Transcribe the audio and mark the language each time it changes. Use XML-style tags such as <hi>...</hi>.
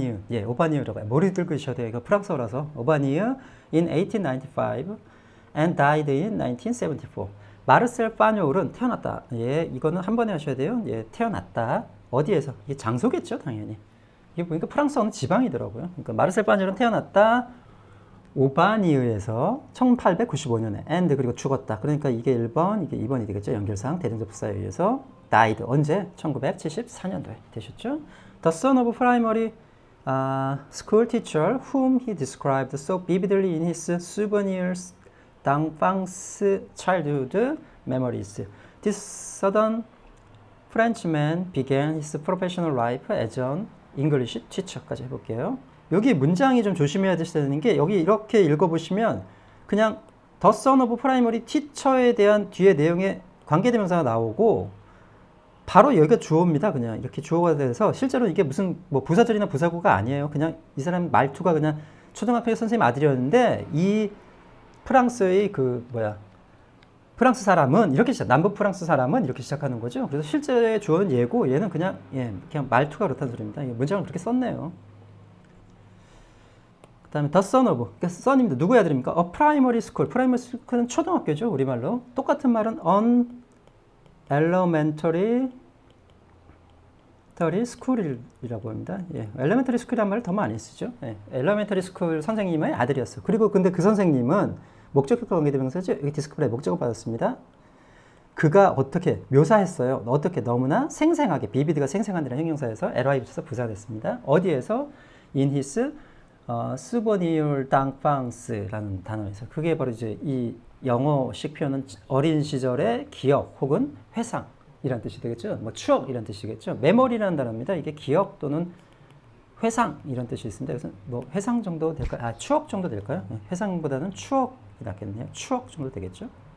<ko>예, 오바니으라고 해요. 머리 들고 있어야 돼요. 이거 프랑스어라서. 오바니으</ko> <en>in 1895 and died in 1974.</en> <ko>마르셀 파뇰은 태어났다. 예, 이거는 한 번에 하셔야 돼요. 예, 태어났다. 어디에서? 이게 장소겠죠, 당연히. 이게 보니까 프랑스어는 지방이더라고요. 그러니까 마르셀 파뇰은 태어났다. 오바니으에서 1895년에 and 그리고 죽었다. 그러니까 이게 1번, 이게 2번이 되겠죠. 연결상 대등접사에 의해서 died. 언제? 1974년도에 되셨죠.</ko> <en>The son of primary school teacher whom he described so vividly in his</en> <fr>souvenirs d'enfance</fr> <en>childhood memories. This southern Frenchman began his professional life as an English teacher</en> <ko>까지 해볼게요. 여기 문장이 좀 조심해야 되는 게 여기 이렇게 읽어보시면 그냥</ko> <en>The son of primary teacher</en> <ko>에 대한 뒤에 내용에 관계대명사가 나오고 바로 여기가 주어입니다. 그냥 이렇게 주어가 돼서 실제로 이게 무슨 뭐 부사절이나 부사구가 아니에요. 그냥 이 사람 말투가 그냥 초등학교 선생님 아들이었는데 이 프랑스의 프랑스 사람은 이렇게 시작, 남부 프랑스 사람은 이렇게 시작하는 거죠. 그래서 실제 주어는 얘고 얘는 그냥 말투가 그렇다는 소리입니다. 문장을 그렇게 썼네요. 그 다음에</ko> <en>the son of,</en> <ko>그러니까 son입니다. 누구의 아들입니까?</ko> <en>A primary school.</en> <ko>primary school은 초등학교죠. 우리말로. 똑같은 말은</ko> <en>an elementary school</en> <ko>이라고 합니다. 예, elementary school이란 말을 더 많이 쓰죠. 예, elementary school 선생님의 아들이었어요. 그리고 근데 그 선생님은 목적격과 관계대명사죠. 여기 디스플레이 목적어 받았습니다. 그가 어떻게 묘사했어요? 어떻게 너무나 생생하게, 비비드가 생생한이라는 형용사에서 ly 붙여서 부사됐습니다. 어디에서? in his</ko> <fr>souvenir d'enfance</fr> <ko>라는 단어에서. 그게 바로 이제 이 영어식 표현은 어린 시절의 기억 혹은 회상 이란 뜻이 되겠죠. 뭐 추억 이란 뜻이겠죠. 메모리라는 단어입니다. 이게 기억 또는 회상 이런 뜻이 있습니다. 그래서 뭐 회상 정도 될까요? 추억 정도 될까요? 회상보다는 추억이 낫겠네요. 추억 정도 되겠죠.</ko>